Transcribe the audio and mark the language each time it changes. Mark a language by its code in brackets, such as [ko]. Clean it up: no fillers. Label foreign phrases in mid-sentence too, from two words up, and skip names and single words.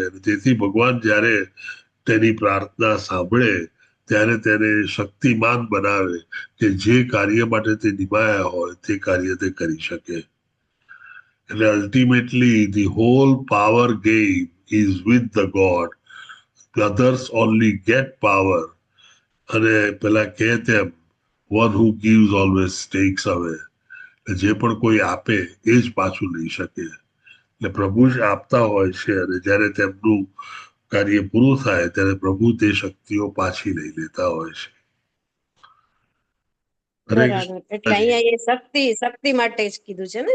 [gu] તેથી ભગવાન જ્યારે તેની પ્રાર્થના સાંભળે ત્યારે તેને શક્તિમાન બનાવે કે જે કાર્ય માટે તે નિભાયા હોય તે કાર્ય તે કરી શકે. [en] એટલે ultimately the whole power game is with the God. others only get power. [gu] અને પેલા કહે તેમ [en] one who gives always takes away. [gu] જે પણ કોઈ આપે એ જ પાછું લઈ શકે. એટલે પ્રભુ જ આપતા હોય છે અને જ્યારે તેમનું કાર્ય પૂરું થાય ત્યારે પ્રભુ તે શક્તિઓ પાછી લઈ લેતા હોય છે. બરાબર. એટલે અહીંયા એ શક્તિ માટે જ કીધું છે ને.